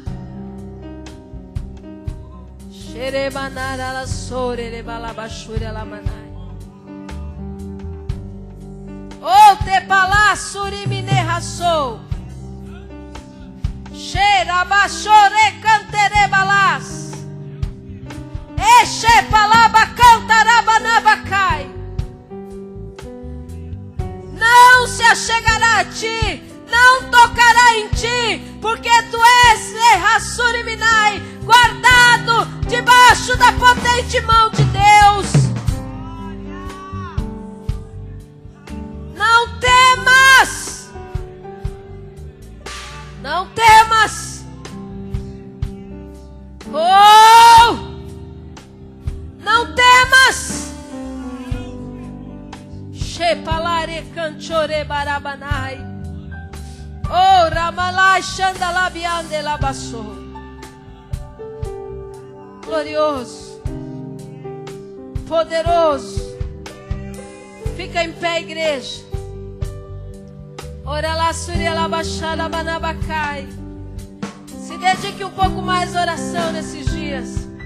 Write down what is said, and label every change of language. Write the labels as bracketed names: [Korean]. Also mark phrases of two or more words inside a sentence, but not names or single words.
[Portuguese] Oh, te palassuri minerrassou, xerabachore cantere balas, eche palaba cantarabanabacai. Não se achegará a ti, não tocará em ti, porque tu és Rassuriminai, guardado debaixo da potente mão de Deus. Não temas, não temas, oh, não temas. Shepalare canchore barabanai, oh ramalai chandalabiande labassou. Glorioso, poderoso. Fica em pé, igreja. Ora lá, suria lá, baixada, manabacai. Se dedique um pouco mais à oração nesses dias.